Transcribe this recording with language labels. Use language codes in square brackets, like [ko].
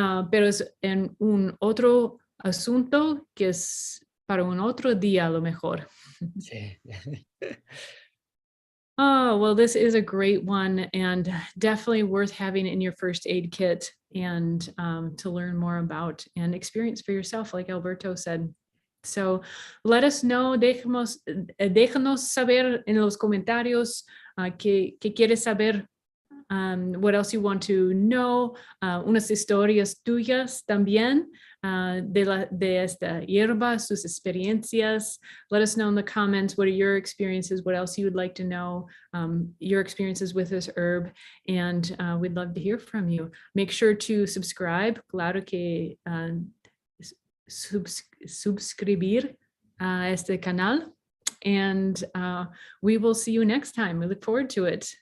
[es] Pero es en un otro asunto que es para un otro día a lo mejor. Sí. [en] Oh, well, this is a great one and definitely worth having in your first aid kit and to learn more about and experience for yourself, like Alberto said. So let us know, [es] déjanos saber en los comentarios qué quieres saber, [en] what else you want to know, [es] unas historias tuyas también. De esta hierba, sus experiencias. [en] Let us know in the comments, what are your experiences, what else you would like to know, your experiences with this herb, and we'd love to hear from you. Make sure to subscribe, [es] claro que suscribir a este canal, [en] and we will see you next time. We look forward to it.